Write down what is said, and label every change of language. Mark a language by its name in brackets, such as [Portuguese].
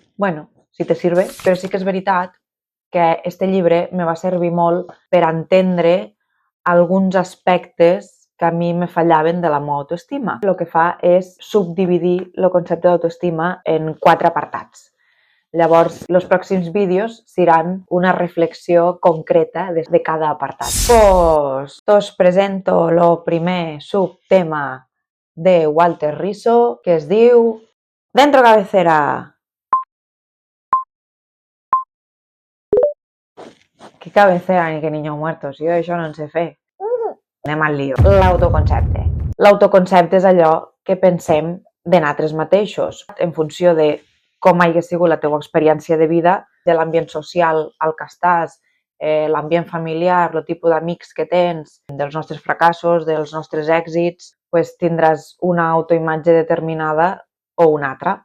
[Spanish] Bueno, si te sirve, [Catalan] però sí que és veritat que este llibre me va servir molt per entendre alguns aspectes que a mi me fallaven de la meva autoestima. El que fa és subdividir el concepte d'autoestima en 4 apartats. Llavors, els pròxims vídeos seran una reflexió concreta de cada apartat. Pues, us presento el primer subtema de Walter Rizzo, que es diu Dentro cabecera. [Spanish] ¿Qué cabecera ni que niño muerto? [Catalan] Si jo això no en sé fer. Anem al lío. L'autoconcepte. L'autoconcepte és allò que pensem de nosaltres mateixos, en funció de com hagi sigut la teva experiència de vida, de l'ambient social al que estàs, l'ambient familiar, el tipus d'amics que tens, dels nostres fracassos, dels nostres èxits, pues tindràs una autoimatge determinada o una altra.